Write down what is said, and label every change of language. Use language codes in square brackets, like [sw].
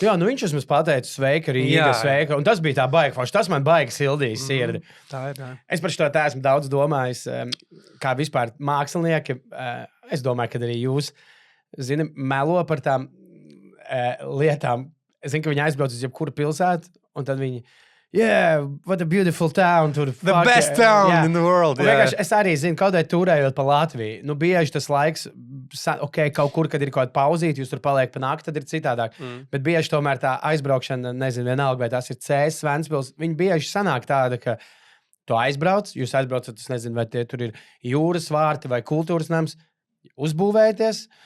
[lv] Jā, viņš mums pateica sveika, Rīga, sveika. Un tas bija tā baigi forši. Tas man baigi sildījis sirdi. Tā ir. Es par šo tā esmu daudz domājis, kā vispār mākslinieki. Es domāju, ka arī jūs, melo par tām lietām. Es zinu, ka viņi aizbrauc uz jebkuru pilsētu, un tad viņi, [en] yeah, what a beautiful town. [lv] Tur, [en] The best town in the world. [lv] Es arī zinu, kaut kādā turējot pa Latviju. Nu, bieži tas laiks, kaut kur, kad ir kaut kāda pauzīt, jūs tur paliek pa nakti, tad ir citādāk. Bet bieži tomēr tā aizbraukšana, nezinu, vienalga, vai tas ir Cēsis, Ventspils, viņi bieži sanāk tāda, ka tu aizbrauc, jūs aizbraucat, es nezinu, vai tie tur ir jūras vārti vai kultūras nams, uzbūvēties.